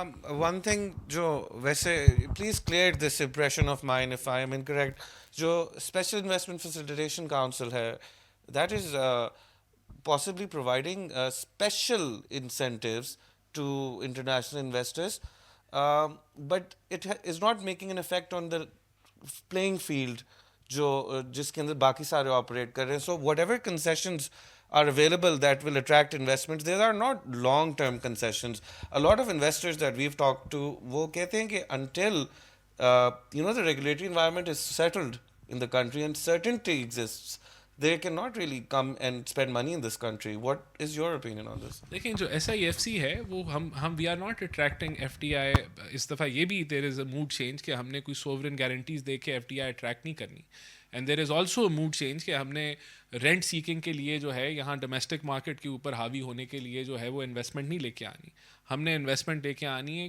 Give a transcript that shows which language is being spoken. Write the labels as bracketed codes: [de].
[en] one thing جو ویسے please clear this impression of mind if I am incorrect, جو special investment facilitation council ہے that is possibly providing special incentives to international investors, but it is not making an effect on the playing field [ur] جو جس کے اندر باقی سارے operate کر رہے ہیں. [en] So whatever concessions are available that will attract investments, these are not long term concessions. A lot of investors that we've talked to [ur] وہ کہتے ہیں کہ [en] until the regulatory environment is settled in the country and certainty exists, they cannot really come and spend money in this country. What is your opinion on this? [ur] دیکھیں جو SIFC ہے وہ ہم [en] We are not attracting FDI. [ur] اس دفعہ یہ بھی [en] there is a mood change [ur] کہ ہم نے کوئی سوورن گارنٹیز دے کے FDI اٹریکٹ نہیں کرنی. [en] and there is also mood change [ur] کہ ہم نے رینٹ سیکنگ کے لیے جو ہے یہاں ڈومیسٹک مارکیٹ کے اوپر حاوی ہونے کے لیے جو ہے وہ انویسٹمنٹ نہیں لے کے آنی, ہم نے انویسٹمنٹ لے کے آنی ہے.